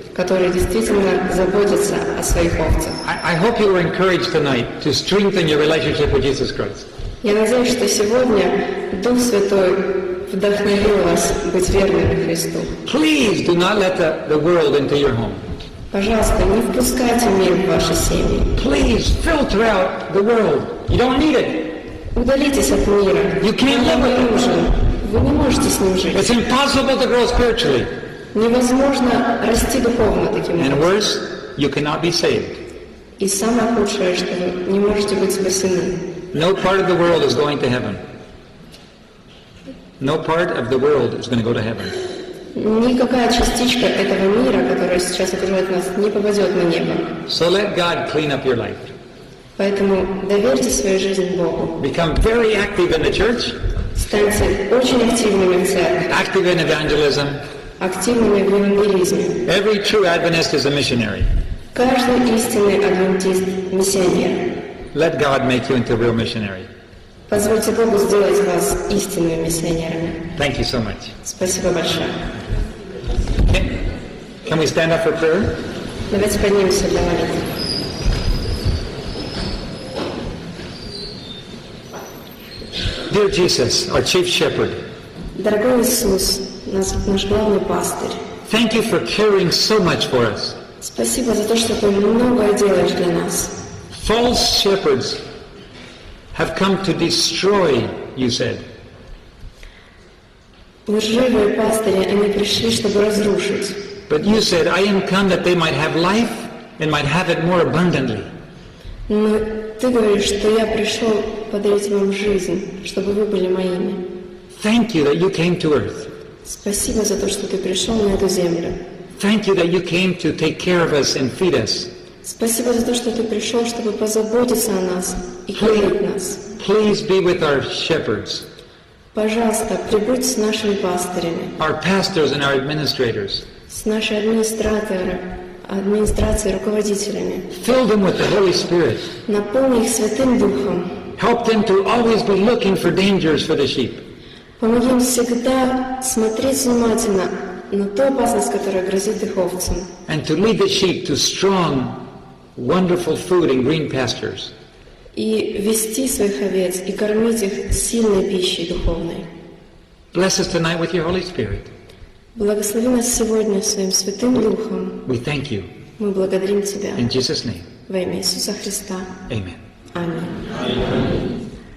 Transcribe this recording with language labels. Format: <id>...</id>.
<ru>которые действительно заботятся о своих овцах.</ru> <en>I hope you were encouraged tonight to strengthen your relationship with Jesus Christ.</en> <ru>Я надеюсь, что сегодня Дух Святой вдохновил вас быть верными Христу.</ru> <en>Please do not let the world into your home.</en> <ru>Пожалуйста, не впускайте мир в ваши семьи.</ru> <en>Please filter out the world. You don't need it.</en> <ru>Удалитесь от мира.</ru> <en>You can't live with it.</en> <ru>Нужен. Вы не можете с ним жить.</ru> <en>It's impossible to grow spiritually.</en> <ru>Невозможно расти духовно таким</ru> <en>And</en> <ru>образом.</ru> <en>worse, you cannot be saved.</en> <ru>И самое худшее, что вы не можете быть спасены.</ru> <en>No part of the world is going to heaven. No part of the world is going to go to heaven.</en> <ru>Никакая частичка этого мира, которая сейчас окружает нас, не попадет на небо.</ru> <en>So let God clean up your life.</en> <ru>Поэтому доверьте свою жизнь Богу.</ru> <en>Become very active in the church,</en> <ru>Станьте очень активными в церкви,</ru> <en>active in evangelism.</en> <ru>активными в евангелизме.</ru> <en>Every true Adventist is a missionary.</en> <ru>Каждый истинный адвентист – миссионер.</ru> <en>Let God make you into a real missionary.</en> <ru>Позвольте Богу сделать вас истинными миссионерами.</ru> <en>Thank you so much.</en> <ru>Спасибо большое.</ru> <en>Can we stand up for prayer?</en> <ru>Давайте поднимемся для молитвы.</ru> <en>Dear Jesus, our chief shepherd,</en> <ru>Дорогой Иисус, наш главный пастырь,</ru> <en>thank you for caring so much for us.</en> <ru>спасибо за то, что Ты многое делаешь для нас.</ru> <en>False shepherds have come to destroy, you said.</en> <ru>Лживые пастыри, они пришли, чтобы разрушить.</ru> <en>But you said, I am come that they might have life and might have it more abundantly.</en> <ru>Но Ты говоришь, что я пришел подарить вам жизнь, чтобы вы были моими.</ru> <en>Thank you that you came to earth.</en> <ru>Спасибо за то, что Ты пришел на эту землю.</ru> <en>Thank you that you came to take care of us and feed us.</en> <ru>Спасибо за то, что Ты пришел, чтобы позаботиться о нас и кормить нас.</ru> <en>Please be with our shepherds,</en> <ru>Пожалуйста, прибудь с нашими пастырями,</ru> <en>our pastors and our administrators.</en> <ru>с нашей администрацией, руководителями.</ru> <en>Fill them with the Holy Spirit.</en> <ru>Наполни их Святым Духом.</ru> <en>Help them to always be looking for dangers for the sheep.</en> <ru>Помоги им всегда смотреть внимательно на ту опасность, которая грозит их овцам.</ru> <en>And to lead the sheep to strong, wonderful food in green pastures.</en> <ru>И вести своих овец, и кормить их сильной пищей духовной.</ru> <en>Bless us tonight with your Holy Spirit.</en> <ru>Благослови нас сегодня Своим Святым Духом.</ru> <en>We thank you.</en> <ru>Мы благодарим Тебя.</ru> <en>In Jesus' name,</en> <ru>Во имя Иисуса Христа.</ru> <en>amen.</en> <ru>Аминь.</ru>